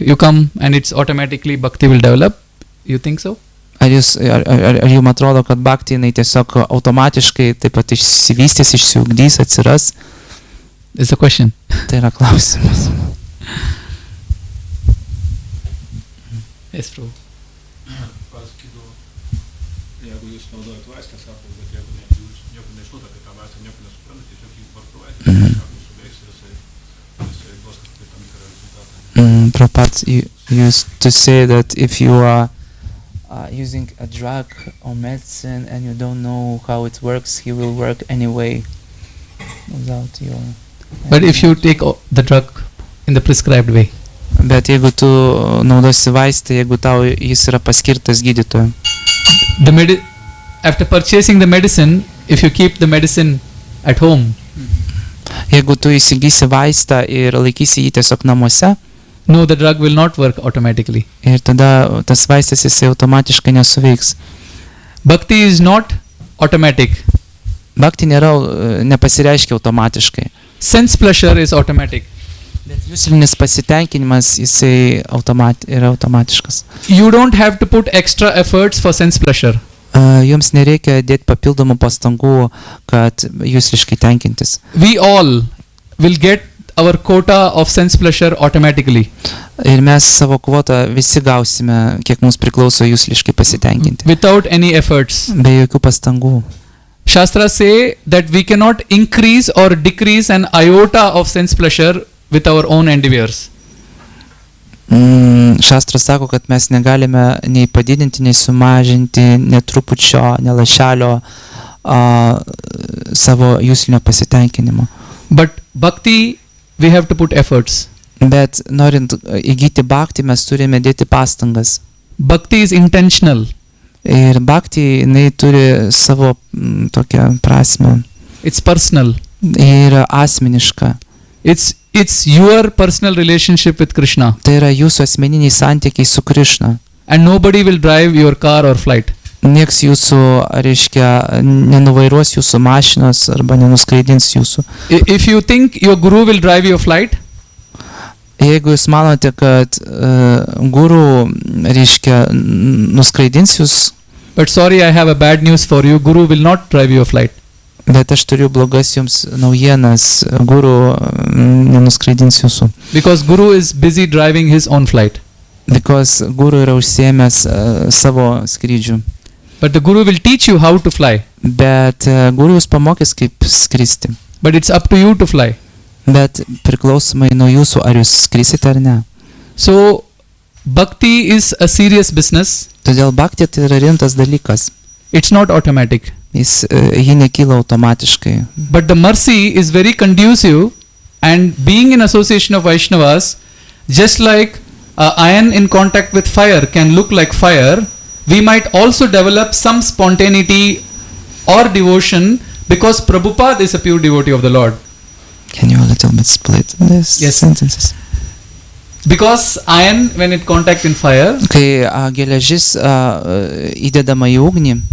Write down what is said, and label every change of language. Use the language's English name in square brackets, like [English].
[English] You come and it's automatically bhakti will develop. You think so? [Lithuanian] Ar jums atrodo, kad bhakti jinai tiesiog automatiškai taip pat išsivystys, išsiugdys, atsiras? [English] It's a question. [Lithuanian] Tai yra klausimas. [English] Yes, Prabhu. [Lithuanian] Pasakytų, jeigu jūs naudojat vaistą, sako, bet jeigu jūs nieko nežinot apie tą vaistą, nieko nesuprantat, tiesiog jį vartojate, sako, subėgs ir jisai duos kažkokį tam tikrą rezultatą. [English] Prabhupada used to say that if you are using a drug or medicine and you don't know how it works, he will work anyway without your... But if you take the drug in the prescribed way. [Lithuanian] Bet jeigu tu naudosi vaistą, jeigu tau jis yra paskirtas gydytojo. [English] After purchasing the medicine, if you keep the medicine at home. [Lithuanian] Jeigu tu įsigysi vaistą ir laikysi jį tiesiog namuose. [English] No, the drug will not work automatically. [Lithuanian] Ir tada tas vaistas jisai automatiškai nesuveiks. [English] Bhakti is not automatic. [Lithuanian] Bhakti nepasireiškia automatiškai. [English] Sense pleasure is automatic. [Lithuanian] Bet juslinis pasitenkinimas jisai yra automatiškas. [English] You don't have to put extra efforts for sense pleasure. [Lithuanian] Jums nereikia dėti papildomų pastangų, kad jusliškai tenkintis. [English] We all will get our quota of sense pleasure automatically. [Lithuanian] Ir mes savo kvotą visi gausime, kiek mums priklauso jusliškai pasitenkinti. [English] Without any efforts. [Lithuanian] Be jokių pastangų. [English] Shastras say that we cannot increase or decrease an iota of sense pleasure with our own endeavors. [Lithuanian] Šastras sako, kad mes negalime nei padidinti, nei sumažinti, netrupučio, nelašelio savo juslinio pasitenkinimo. [English] But bhakti, we have to put efforts. [Lithuanian] Bet norint įgyti bhakti, mes turime dėti pastangas. [English] Bhakti is intentional. [Lithuanian] Ir bhakti, jinai turi savo tokią prasmę. [English] It's personal. [Lithuanian] Ir asmeniška. [English] It's your personal relationship with Krishna. [Lithuanian] Tai yra jūsų asmeniniai santykiai su Krishna. [English] And nobody will drive your car or flight. [Lithuanian] Nieks jūsų, reiškia, nenuvairuos jūsų mašinos arba nenuskraidins jūsų. [English] If you think your guru will drive your flight, [Lithuanian] jeigu jūs manote, kad guru, reiškia, nuskraidins jūs, [English] but sorry, I have a bad news for you. Guru will not drive your flight. [Lithuanian] Bet aš turiu blogas jums naujienas, guru nenuskraidins jūsų. [English] Because guru is busy driving his own flight. because [Lithuanian] guru yra užsiėmęs savo skrydžių. [English] But the guru will teach you how to fly. [Lithuanian] Bet guru jūs pamokys, kaip skristi. [English] But it's up to you to fly. [Lithuanian] Bet priklausomai nuo jūsų, ar jūs skrisite ar ne. [English] So, bhakti is a serious business. [Lithuanian] Todėl bhakti tai yra rimtas dalykas. [English] It's not automatic. [Lithuanian] Ji nekyla automatiškai. [English] But the mercy is very conducive, and being in association of Vaishnavas, just like iron in contact with fire can look like fire, we might also develop some spontaneity or devotion because Prabhupada is a pure devotee of the Lord. Can you a little bit split this Yes. sentences? Because iron, when it contact in fire, [Lithuanian] Kai geležis įdedama į ugnį,